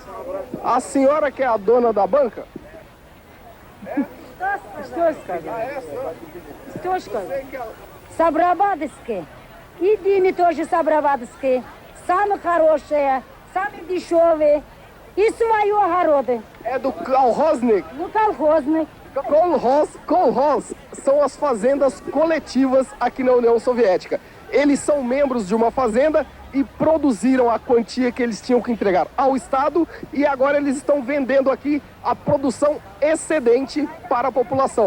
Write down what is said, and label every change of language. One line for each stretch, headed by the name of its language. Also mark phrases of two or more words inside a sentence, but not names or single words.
Portuguese: A senhora que é a dona da banca?
Russian: Sabravadские. И Диме тоже Sabravadские. Самые хорошие, самые дешевые. И свои огороды.
Portuguese: É do Kolhoznik.
Russian: Ну, колхозные.
Portuguese: Kolhoz são as fazendas coletivas aqui na União Soviética. Eles são membros de uma fazenda e produziram a quantia que eles tinham que entregar ao Estado e agora eles estão vendendo aqui a produção excedente para a população.